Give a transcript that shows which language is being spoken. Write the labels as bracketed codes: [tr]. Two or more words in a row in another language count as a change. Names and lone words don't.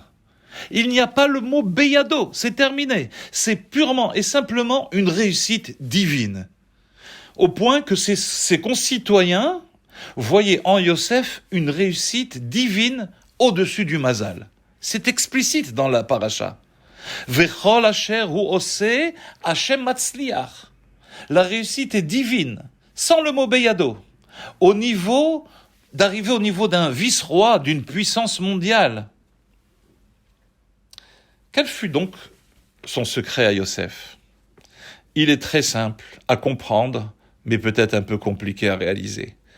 [fr] Il n'y a pas le mot Beyado, c'est terminé. C'est purement et simplement une réussite divine. Au point que ses concitoyens voyaient en Yosef une réussite divine au-dessus du mazal. C'est explicite dans la paracha. [he] וכל אשר הוא עושה ה' מצליח. [fr] La réussite est divine, sans le mot Beyado. D'arriver au niveau d'un vice-roi, d'une puissance mondiale. Quel fut donc son secret à Yosef? Il est très simple à comprendre, mais peut-être un peu compliqué à réaliser.